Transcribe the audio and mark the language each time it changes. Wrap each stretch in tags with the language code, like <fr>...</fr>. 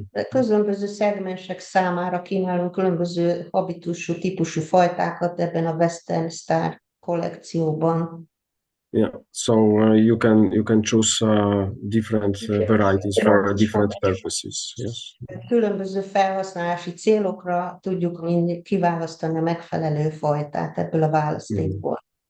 <hu>Különböző szegmensek számára kínálunk különböző habitusú, típusú fajtákat ebben a Western Star kollekcióban.</hu> <en>Yeah, so you can choose different varieties for different purposes. Yes.</en> <hu>Különböző felhasználási célokra tudjuk kiválasztani a megfelelő fajtát ebből a választékból.</hu>